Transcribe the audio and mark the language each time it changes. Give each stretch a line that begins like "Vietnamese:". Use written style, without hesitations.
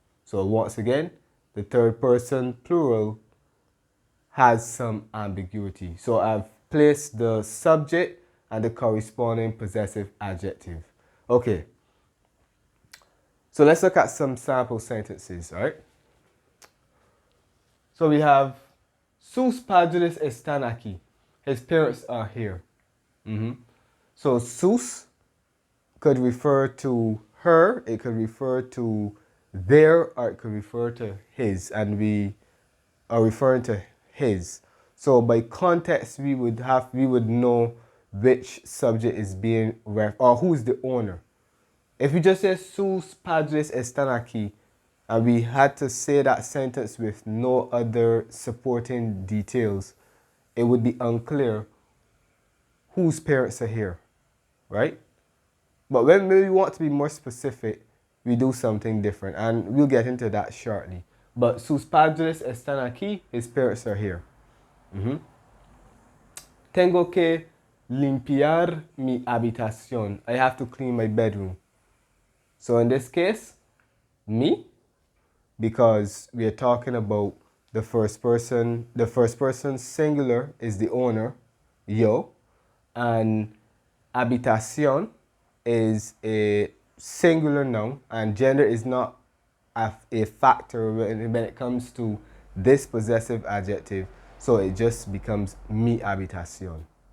English: So once again, the third person plural has some ambiguity. So I've placed the subject and the corresponding possessive adjective. Okay. So let's look at some sample sentences, all right? So we have,
Spanish: sus padres están aquí.
English: His parents are here. So sus could refer to her, it could refer to their, or it could refer to his, and we are referring to his. So by context, we would know which subject is being or who is the owner. If we just say
Spanish: sus padres están aquí,
English: and we had to say that sentence with no other supporting details, it would be unclear whose parents are here, right? But when we want to be more specific, we do something different, and we'll get into that shortly. But
Spanish: sus padres están aquí,
English: his parents are here.
Spanish: Tengo que limpiar mi habitación.
English: I have to clean my bedroom. So in this case, me, because we are talking about the first person singular is the owner, yo, and habitación is a singular noun, and gender is not a factor when it comes to this possessive adjective, so it just becomes
Spanish: mi habitación.